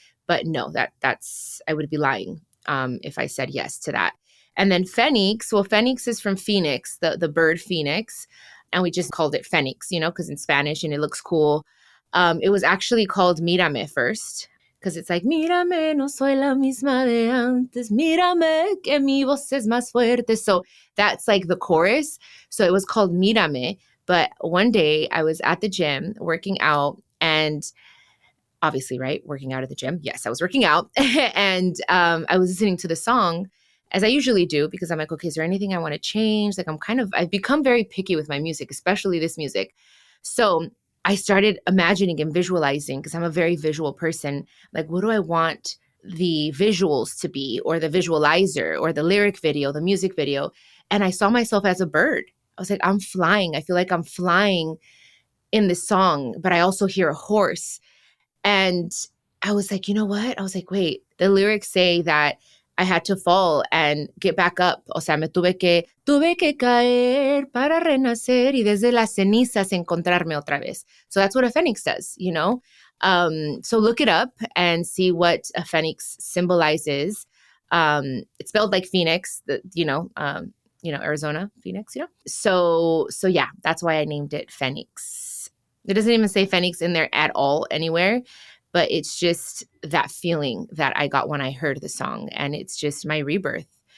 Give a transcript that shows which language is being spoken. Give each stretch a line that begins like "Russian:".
English: But no, that's I would be lying if I said yes to that. And then Phoenix, well, Phoenix is from Phoenix, the bird Phoenix. And we just called it Phoenix, you know, because in Spanish and it looks cool. It was actually called Mírame first, because it's like,
Spanish: Mírame, no soy la misma de antes. Mírame, que mi voz es más fuerte.
English: So that's like the chorus. So it was called Mírame. But one day I was at the gym working out, and obviously, right? Working out at the gym. Yes, I was working out. And I was listening to the song, as I usually do, because I'm like, okay, is there anything I want to change? Like I've become very picky with my music, especially this music. So I started imagining and visualizing, because I'm a very visual person. Like, what do I want the visuals to be, or the visualizer, or the lyric video, the music video? And I saw myself as a bird. I was like, I'm flying. I feel like I'm flying in this song, but I also hear a horse. And I was like, you know what? I was like, wait, the lyrics say that I had to fall and get back up.
Spanish: O sea, tuve que caer para renacer y desde las cenizas encontrarme otra vez.
English: So that's what a phoenix does, you know? So look it up and see what a phoenix symbolizes. It's spelled like Phoenix, Arizona, Phoenix, you know? So yeah, that's why I named it Phoenix. It doesn't even say Phoenix in there at all anywhere, but it's just that feeling that I got when I heard the song, and it's just my rebirth.